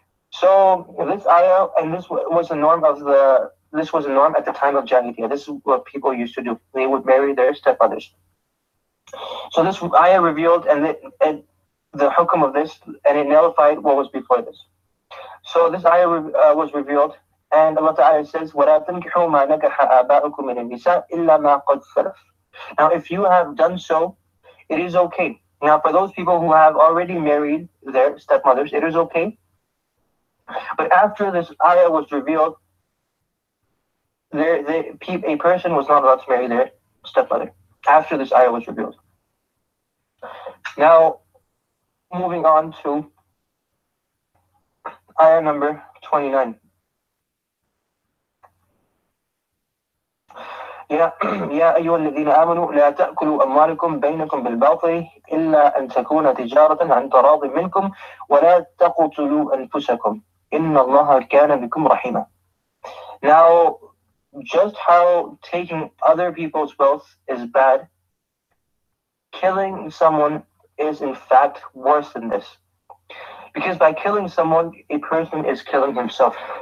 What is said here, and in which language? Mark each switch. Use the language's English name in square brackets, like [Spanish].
[English] So this ayah, and this was a norm at the time of Jahiliyyah. This is what people used to do. They would marry their stepmothers. So this ayah revealed and the hukm of this, and it nullified what was before this. So this ayah was revealed, and Allah Ta'ala says, [Arabic] وَلَا تَنْكِحُوا مَا نَكَحَ آبَاؤُكُمْ مِنَ النِّسَاءِ إِلَّا مَا قَدْ سَلَفَ. [English] Now, if you have done so, it is okay. Now, for those people who have already married their stepmothers, it is okay. But after this ayah was revealed, a person was not allowed to marry their stepmother. After this ayah was revealed. Now, moving on to ayah number 29. [Arabic] يا أيها الذين آمنوا لا تأكلوا أموالكم بينكم بالباطل إلا أن تكون تجارة عن تراض منكم ولا تقتلوا أنفسكم إن الله كان بكم رحيما. Now, [English] just how taking other people's wealth is bad, killing someone is in fact worse than this. Because by killing someone, a person is killing himself.